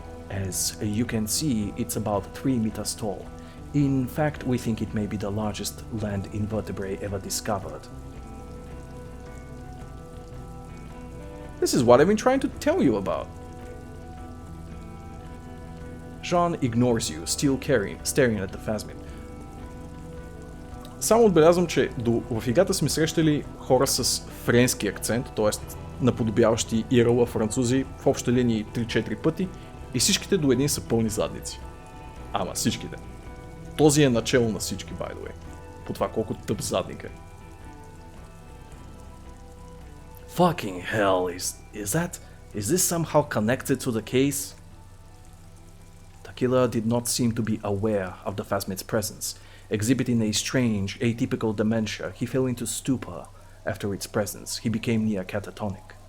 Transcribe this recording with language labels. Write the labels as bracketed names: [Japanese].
[English] As you can see, it's about 3 meters tall. In fact, we think it may be the largest land invertebrate ever discovered. This is what I've been trying to tell you about. Jean ignores you, still staring at the phasmid. [Bulgarian] Само отбелязвам, че в играта сме срещали хора с френски акцент, т.е. наподобяващи Ирала французи в обща линии 3-4 пъти и всичките до един са пълни задници. Ама всичките. Този е начало на всички, [English] by the way. [Bulgarian] По това колко тъп задник е. [English] Fucking hell, is this somehow connected to the case? The killer did not seem to be aware of the phasmid's presence. Exhibiting a strange, atypical dementia, he fell into stupor. After its presence, he became near catatonic.